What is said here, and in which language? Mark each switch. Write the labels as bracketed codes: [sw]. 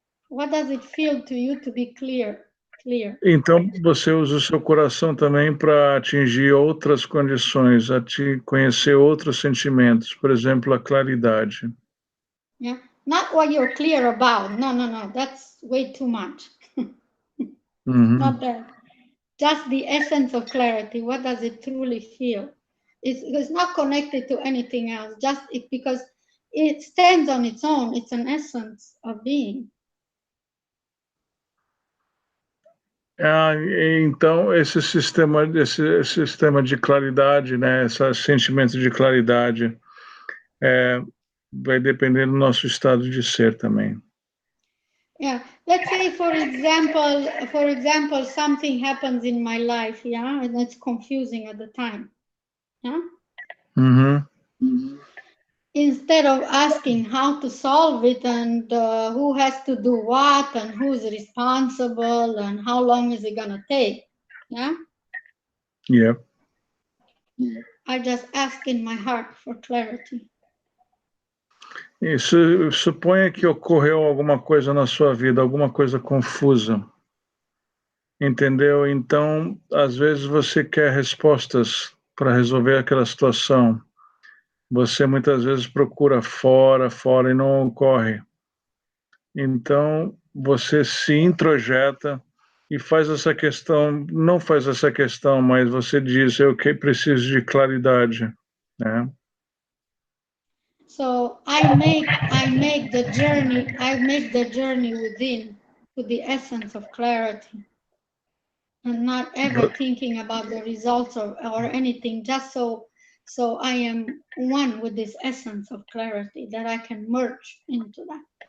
[en] What does it feel to you to be clear? [pt] Então, você usa o seu coração também para atingir outras condições, conhecer outros sentimentos, por exemplo, a claridade. [en] Yeah, not what you're clear about. No, that's way too much. Not that. Just the essence of clarity. What does it truly feel? It's not connected to anything else. Just because it stands on its own. It's an essence of being. [pt] Então, esse sistema de claridade, né, esse sentimento de claridade, vai depender do nosso estado de ser também. [en] Yeah, let's say for example, something happens in my life, yeah, and it's confusing at the time, yeah. Instead of asking how to solve it and who has to do what and who's responsible and how long is it gonna take, yeah. Yeah. I just ask in my heart for clarity. [pt] Isso, suponha que ocorreu alguma coisa na sua vida, alguma coisa confusa, entendeu? Então, às vezes você quer respostas para resolver aquela situação. Você muitas vezes procura fora e não ocorre. Então, você se introjeta e faz essa questão, não faz essa questão, mas você diz, eu que preciso de claridade, né? [en] So I make the journey within to the essence of clarity, and not ever thinking about the results or anything, just so I am one with this essence of clarity, that I can merge into that.